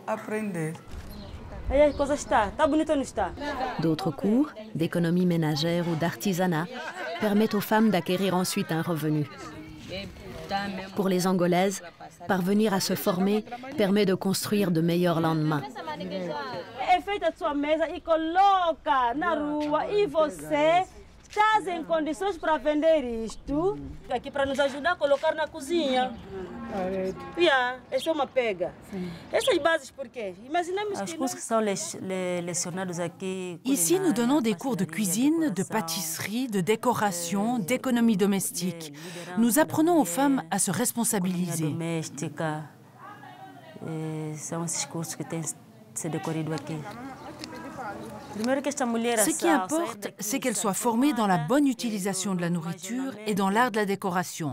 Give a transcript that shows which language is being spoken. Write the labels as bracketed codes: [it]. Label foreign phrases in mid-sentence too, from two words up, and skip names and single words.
[fr] D'autres cours, d'économie ménagère ou d'artisanat, permettent aux femmes d'acquérir ensuite un revenu. Pour les Angolaises, parvenir à se former permet de construire de meilleurs lendemains. [pt] Estás em condições para vender isto, aqui para nos ajudar a colocar na cozinha. Essa é uma pega. Essas bases por quê? Imaginamos que cursos que são lecionados aqui. [fr] Ici, nous donnons des cours de cuisine, de pâtisserie, de décoration, d'économie domestique. Nous apprenons aux femmes à se responsabiliser. [pt] Doméstica. São esses cursos que têm se decorrido aqui. [fr] Ce qui importe, c'est qu'elles soient formées dans la bonne utilisation de la nourriture et dans l'art de la décoration.